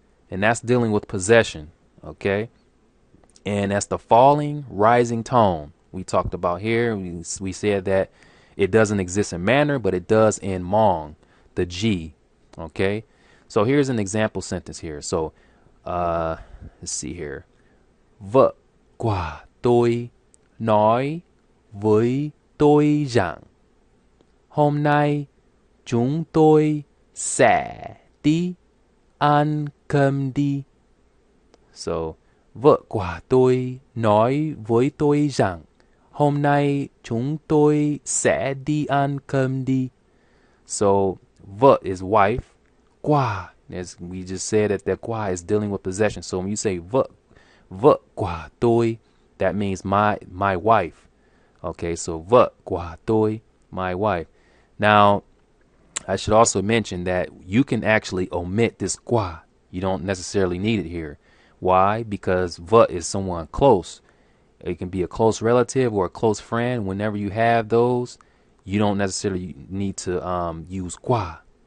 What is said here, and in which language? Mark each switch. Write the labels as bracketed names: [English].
[English] And that's dealing with possession, okay? And that's the falling, rising tone we talked about here. We said that it doesn't exist in Mandarin, but it does in Hmong, the G, okay? So here's an example sentence here. So let's see here. [Vietnamese] Vợ của tôi nói với tôi rằng hôm nay chúng tôi sẽ đi ăn cơm đi. So, vợ của tôi nói với tôi rằng hôm nay chúng tôi sẽ đi ăn cơm đi. [English] So, vợ is wife. Quả, as we just said, that quả is dealing with possession. So when you say [Vietnamese] vợ của tôi, [English] that means my wife. Okay, so [Vietnamese] vợ của tôi, [English] my wife. Now, I should also mention that you can actually omit this qua. You don't necessarily need it here. Why? Because vợ is someone close. It can be a close relative or a close friend. Whenever you have those, you don't necessarily need to use qua.